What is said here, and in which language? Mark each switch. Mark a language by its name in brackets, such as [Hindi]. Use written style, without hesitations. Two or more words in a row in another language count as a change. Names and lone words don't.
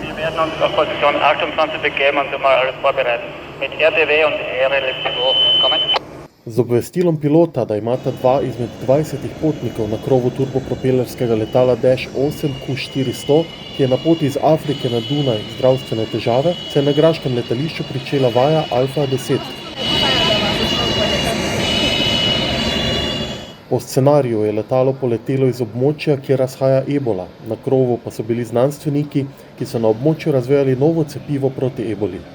[German] hätten uns auf Position 28 begeben und sind mal alles vorbereitet. Mit RTW und RLFO. Kommen. [Slovenian] Z obvestilom pilota, da imata dva izmed 20 potnikov na krovu turbopropelerskega letala Dash 8 Q400, ki je na poti iz Afrike na Dunaj zdravstvene težave, se je na graškem letališču pričela vaja Alfa 10. Po scenariju je letalo poletelo iz območja, kjer razhaja ebola, na krovu pa so bili znanstveniki, ki so na območju razvijali novo cepivo proti eboli.